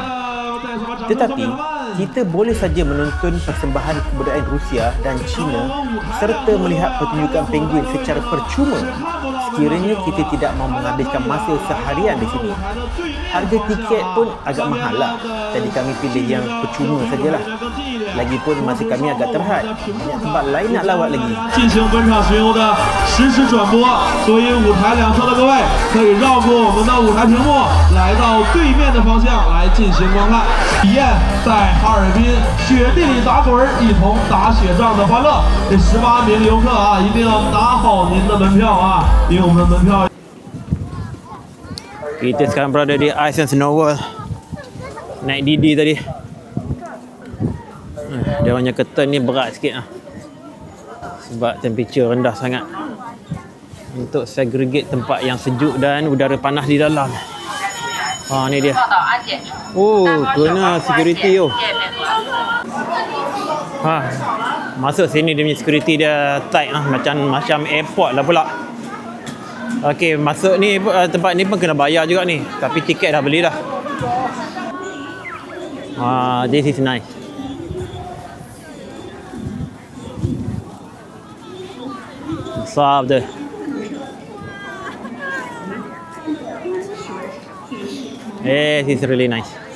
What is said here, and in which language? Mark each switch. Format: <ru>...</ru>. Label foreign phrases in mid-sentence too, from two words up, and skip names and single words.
<ms>Tetapi kita boleh saja menonton persembahan kebudayaan Rusia dan China serta melihat pertunjukan penguin secara percuma sekiranya kita tidak mahu menghabiskan masa seharian di sini. Harga tiket pun agak mahal lah, jadi kami pilih yang percuma sajalah. Lagipun masa kami agak terhad, banyak tempat lain nak lawat lagi.</ms> <zh>进行本场巡游的实时转播，所以舞台两侧的各位可以绕过我们的舞台屏幕，来到对面的方向来进行观看，体验在哈尔滨雪地里打滚儿，一同打雪仗的欢乐。这18名游客啊，一定要拿好您的门票啊，因为我们的门票。</zh> <ms>Kita sekarang berada di Ice and Snow World. Naik Didi tadi. Dia orangnya curtain ni berat sikit lah. Sebab temperature rendah sangat. Untuk segregate tempat yang sejuk dan udara panas di dalam. Ni dia. Kena security tu. Masuk sini dia punya security dia tight lah. Macam airport lah pula. Okey, masuk ni tempat ni pun kena bayar juga ni. Tapi tiket dah beli dah.</ms> <en>This is nice.</en> <ms>Besar betul.</ms> <en>This is really nice.</en>